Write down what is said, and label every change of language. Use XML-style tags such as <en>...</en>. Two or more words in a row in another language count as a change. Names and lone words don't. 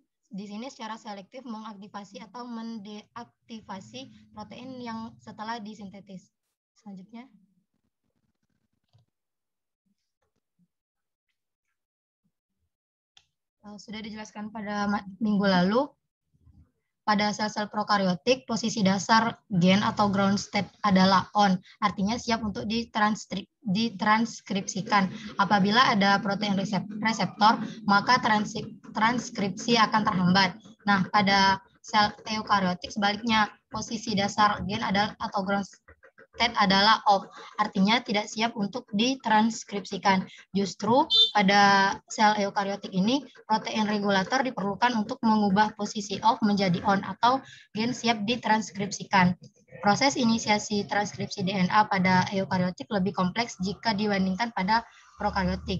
<id>Di sini secara selektif mengaktifasi atau mendeaktivasi protein yang setelah disintetis. Selanjutnya. Sudah dijelaskan pada minggu lalu, pada sel-sel prokaryotik, posisi dasar gen atau</id> <en>ground state</en> <id>adalah on, artinya siap untuk ditranskripsikan. Apabila ada protein reseptor, maka transkripsi akan terhambat. Nah, pada sel eukaryotik sebaliknya, posisi dasar gen adalah atau</id> <en>ground state</en> <id>adalah off, artinya tidak siap untuk ditranskripsikan. Justru pada sel eukaryotik ini, protein regulator diperlukan untuk mengubah posisi off menjadi on atau gen siap ditranskripsikan. Proses inisiasi transkripsi DNA pada eukaryotik lebih kompleks jika dibandingkan pada prokaryotik.</id>